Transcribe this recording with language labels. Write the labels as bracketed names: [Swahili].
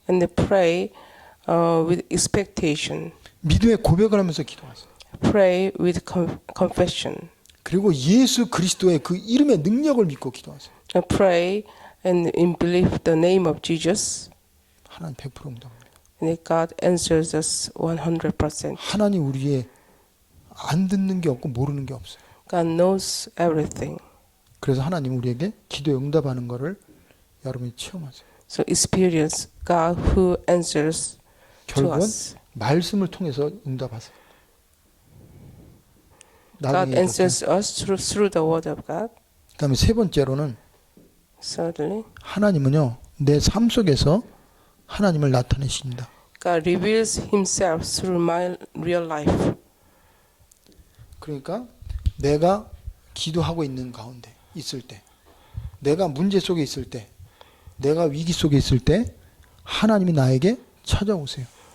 [English] and pray with expectation. [Korean] 믿음의 고백을 하면서 기도하세요. [English] Pray with confession. [Korean] 그리고 예수 그리스도의 그 이름의 능력을 믿고 기도하세요. [English] Pray and in believe the name of Jesus. [Korean] 하나님 100% 응답합니다. [English] And God answers us 100%. [Korean] 하나님 우리의 안 듣는 게 없고 모르는 게 없어요. [English] God knows everything. [Korean] 그래서 하나님 우리에게 기도에 응답하는 것을 여러분이 체험하세요. [English] So experience God who answers to [Korean] 결국은 [English] us. [Korean] 말씀을 통해서 응답하세요. [English] God answers us through the word of God. [Korean] 그다음에 세 번째로는 [English] Certainly. [Korean] 하나님은요 내 삶 속에서 하나님을 나타내십니다. [English] God reveals Himself through my real life. [Korean] 그러니까 내가 기도하고 있는 가운데 있을 때, 내가 문제 속에 있을 때, 내가 위기 속에 있을 때 하나님이 나에게 찾아오세요.